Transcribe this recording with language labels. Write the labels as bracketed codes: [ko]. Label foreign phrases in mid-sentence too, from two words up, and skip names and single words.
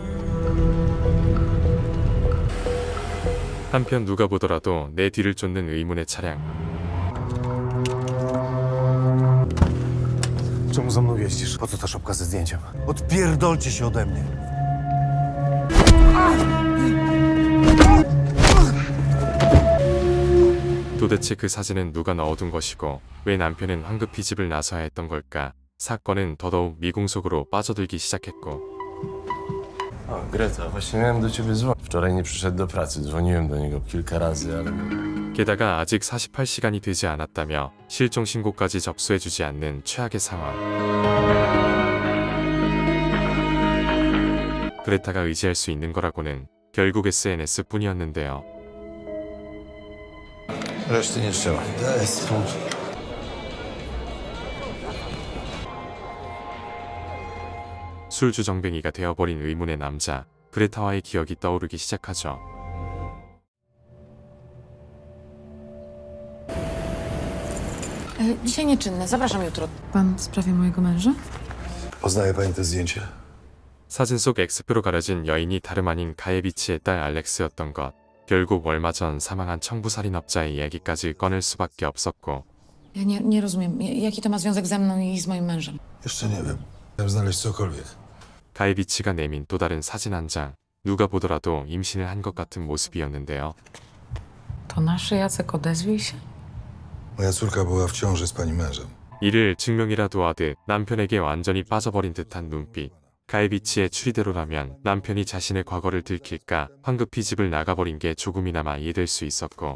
[ko] 한편 누가 보더라도 내 뒤를 쫓는 의문의 차량. [pl] Czemu za mną jeździsz? Po co ta szopka ze zdjęciem? Odpierdolcie się ode mnie. [ko] 도대체 그 사진은 누가 넣어둔 것이고 왜 남편은 황급히 집을 나서야 했던 걸까? 사건은 더더욱 미궁속으로 빠져들기 시작했고. [pl] O, Greta, właśnie miałem do ciebie dzwonić. Wczoraj nie przyszedł do pracy. Dzwoniłem do niego kilka razy, ale... [ko] 게다가 아직 48시간이 되지 않았다며 실종 신고까지 접수해주지 않는 최악의 상황. 그레타가 의지할 수 있는 거라고는 결국 SNS뿐이었는데요. [pl] Reszty nie trzeba. Daj spokój. [ko] 술주정뱅이가 되어버린 의문의 남자, 그레타와의 기억이 떠오르기 시작하죠. [pl] Dzisiaj nieczynne, zapraszam jutro. Pan w sprawie mojego męża? Poznaje pani to zdjęcie? [ko] 사진 속 X표로 가려진 여인이 다름 아닌 가예비치의 딸 알렉스였던 것. 결국 얼마 전 사망한 청부살인업자의 이야기까지 꺼낼 수밖에 없었고. [pl] Ja nie rozumiem, jaki to ma związek ze mną i z moim mężem. Jeszcze nie wiem. Chciałem znaleźć cokolwiek. [ko] 가예비치가 내민 또 다른 사진 한 장. 누가 보더라도 임신을 한 것 같은 모습이었는데요. [pl] To nasz Jacek, odezwij się. Moja córka była w ciąży z pani mężem. [ko] 이를 증명이라도 하듯 남편에게 완전히 빠져버린 듯한 눈빛. 가예비치의 추리대로라면 남편이 자신의 과거를 들킬까 황급히 집을 나가버린 게 조금이나마 이해될 수 있었고.